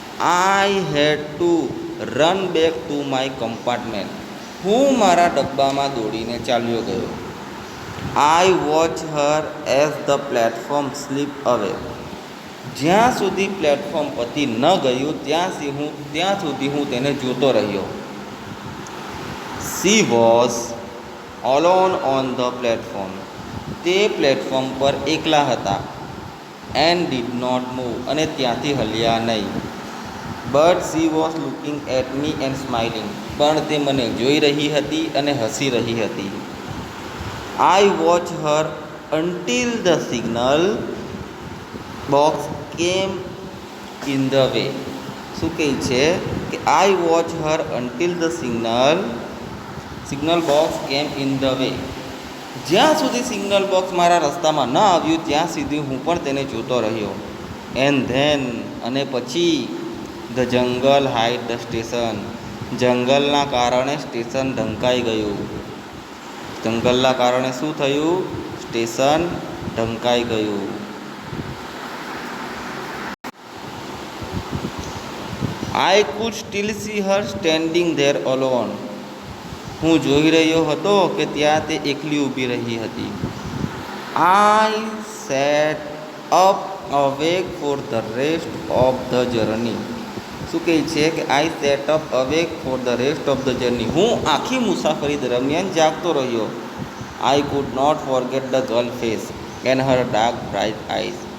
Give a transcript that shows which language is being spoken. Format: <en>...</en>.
<en>I had to run back to my compartment,</en> <gu>હું મારા ડબ્બામાં દોડીને ચાલ્યો ગયો.</gu> <en>I watch her as the platform slip away,</en> <gu>જ્યાં સુધી પ્લેટફોર્મ પતી ન ગયું ત્યાં સુધી હું તેને જોતો રહ્યો.</gu> <en>She was alone on the platform.</en> <gu>તે પ્લેટફોર્મ પર એકલા હતા.</gu> <en>And did not move.</en> <gu>અને ત્યાંથી હલ્યા નહીં.</gu> <en>But she was looking at me and smiling.</en> <gu>પણ તે મને જોઈ રહી હતી અને હસી રહી હતી.</gu> <en>I watched her until the signal box came in the way.</en> <gu>શું કહે છે કે</gu> <en>I watched her until the signal box came in the way.</en> <gu>જ્યાં સુધી સિગ્નલ બોક્સ મારા રસ્તામાં ન આવ્યું ત્યાં સુધી હું પણ તેને જોતો રહ્યો.</gu> <en>and then</en> <gu>અને પછી</gu> <en>The jungle hide the station.</en> <gu>જંગલના કારણે સ્ટેશન ઢંકાઈ ગયું. જંગલના કારણે શું થયું? સ્ટેશન ઢંકાઈ ગયું.</gu> <en>I could still see her standing there alone.</en> <gu>હું જોઈ રહ્યો હતો કે ત્યાં તે એકલી ઊભી રહી હતી.</gu> <en>I sat up awake for the rest of the journey.</en> <gu>શું કહે છે કે</gu> <en>I sat up awake for the rest of the journey.</en> <gu>હું આખી મુસાફરી દરમિયાન જાગતો રહ્યો.</gu> <en>I could not forget the girl face and her dark bright eyes.</en>